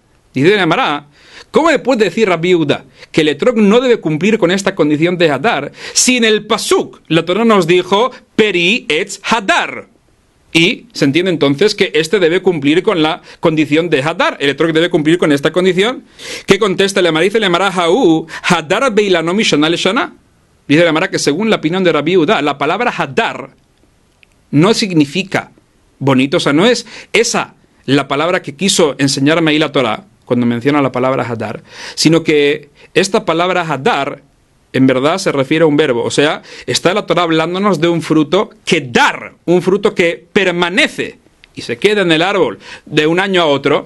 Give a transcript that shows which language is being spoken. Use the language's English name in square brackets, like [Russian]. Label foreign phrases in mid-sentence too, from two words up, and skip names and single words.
[Spanish] Dice la Gemara, ¿cómo le puede decir Rabbi Yehuda que el etrog no debe cumplir con esta condición de Hadar si en el Pasuk la Torah nos dijo [Hebrew] פרי עץ הדר? [Spanish] Y se entiende entonces que este debe cumplir con la condición de Hadar. El etrog debe cumplir con esta condición. ¿Qué contesta la Gemara? Dice la Gemara, [Hebrew] האי הדר באילנו משנה לשנה. [Spanish] Dice la Gemara que según la opinión de Rabbi Yehuda, la palabra Hadar no significa bonito, o sea, no es esa la palabra que quiso enseñarme ahí la Torah cuando menciona la palabra Hadar, sino que esta palabra Hadar en verdad se refiere a un verbo, o sea, está la Torah hablándonos de un fruto que dar, un fruto que permanece y se queda en el árbol de un año a otro.